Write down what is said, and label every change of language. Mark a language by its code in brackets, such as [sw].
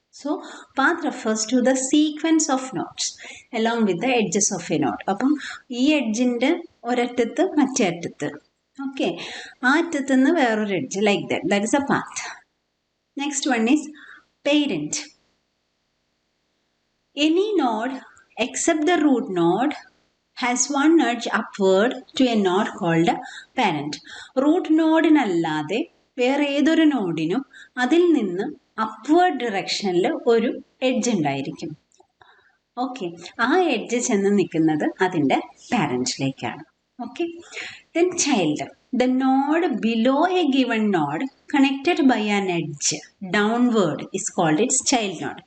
[en] So path refers to the sequence of nodes along with the edges of a node. [ml] അപ്പം ഈ എഡ്ജിൻ്റെ ഒരറ്റത്ത് മറ്റേ അറ്റത്ത്, okay, ആ അറ്റത്ത് നിന്ന് വേറൊരു edge, [en] Like that is a path. Next one is parent. Any node except the root node has one edge upward to a node called parent. [ml] Root നോഡിനല്ലാതെ വേറെ ഏതൊരു നോഡിനും അതിൽ നിന്ന് അപ്വേർഡ് ഡിറക്ഷനിൽ ഒരു എഡ്ജ് ഉണ്ടായിരിക്കും. ഓക്കെ, ആ എഡ്ജ് ചെന്ന് നിൽക്കുന്നത് അതിൻ്റെ പാരൻറ്റിലേക്കാണ്. [en] Okay, then child. The node below a given node connected by an edge downward is called its child node.